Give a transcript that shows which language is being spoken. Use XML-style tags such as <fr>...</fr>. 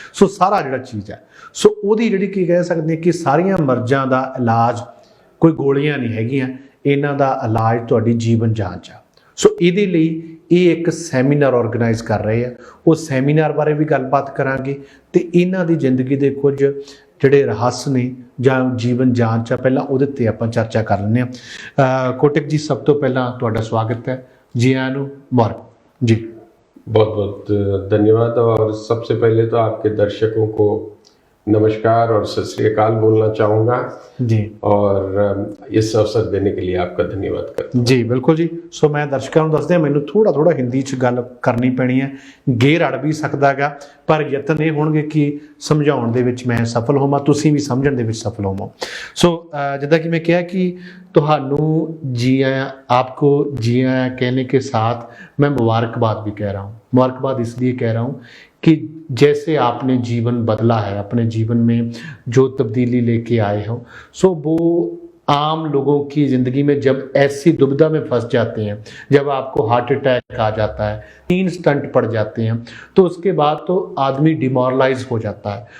<pa>ਸੋ ਸਾਰਾ ਜਿਹੜਾ ਚੀਜ਼ ਆ ਸੋ ਉਹਦੀ ਜਿਹੜੀ ਕੀ ਕਹਿ ਸਕਦੇ ਕਿ ਸਾਰੀਆਂ ਮਰਜ਼ਾਂ ਦਾ ਇਲਾਜ ਕੋਈ ਗੋਲੀਆਂ ਨਹੀਂ ਹੈਗੀਆਂ, ਇਹਨਾਂ ਦਾ ਇਲਾਜ ਤੁਹਾਡੀ ਜੀਵਨ ਜਾਂਚ ਆ। ਸੋ ਇਹਦੇ ਲਈ ਇਹ ਇੱਕ ਸੈਮੀਨਾਰ ਆਰਗੇਨਾਈਜ਼ ਕਰ ਰਹੇ ਆ। ਉਹ ਸੈਮੀਨਾਰ ਬਾਰੇ ਵੀ ਗੱਲਬਾਤ ਕਰਾਂਗੇ ਤੇ ਇਹਨਾਂ ਦੀ ਜ਼ਿੰਦਗੀ ਦੇ ਕੁਝ ਜਿਹੜੇ ਰਹੱਸ ਨੇ ਜਾਂ ਜੀਵਨ ਜਾਂਚ ਆ ਪਹਿਲਾਂ ਉਹਦੇ ਤੇ ਆਪਾਂ ਚਰਚਾ ਕਰ ਲੈਂਦੇ ਹਾਂ। ਕੋਟਕ जी सब तो पहला ਤੁਹਾਡਾ ਸਵਾਗਤ ਹੈ जी आयां ਨੂੰ मुबारक जी।</pa> <hi>बहुत बहुत धन्यवाद। और सबसे पहले तो आपके दर्शकों को नमस्कार और सत श्री अकाल बोलना चाहूँगा जी, और इस अवसर देने के लिए आपका धन्यवाद करता हूँ। जी बिल्कुल जी। सो मैं दर्शकों</hi> <pa>ਨੂੰ ਦੱਸਦੇ ਮੈਨੂੰ ਥੋੜਾ ਹਿੰਦੀ 'ਚ ਗੱਲ ਕਰਨੀ ਪੈਣੀ ਹੈ। ਗੇਰ ਅੜ ਵੀ ਸਕਦਾ ਗਾ ਪਰ ਯਤਨ ਇਹ ਹੋਣਗੇ ਕਿ ਸਮਝਾਉਣ ਦੇ ਵਿੱਚ ਮੈਂ ਸਫਲ ਹੋਵਾਂ, ਤੁਸੀਂ ਵੀ ਸਮਝਣ ਦੇ ਵਿੱਚ ਸਫਲ ਹੋਵੋ। ਸੋ ਜਿੱਦਾਂ ਕਿ ਮੈਂ ਕਿਹਾ ਕਿ ਤੁਹਾਨੂੰ</pa> <hi>जी आया, आपको जी आया कहने के साथ मैं मुबारकबाद भी कह रहा हूँ। मुबारकबाद इसलिए कह रहा हूँ कि जैसे आपने जीवन बदला है, अपने जीवन में जो तब्दीली लेके आए हो, सो वो आम लोगों की ज़िंदगी में जब ऐसी दुविधा में फंस जाते हैं, जब आपको हार्ट अटैक आ जाता है, 3 स्टंट पड़ जाते हैं, तो उसके बाद तो आदमी डिमोरलाइज हो जाता है।</hi>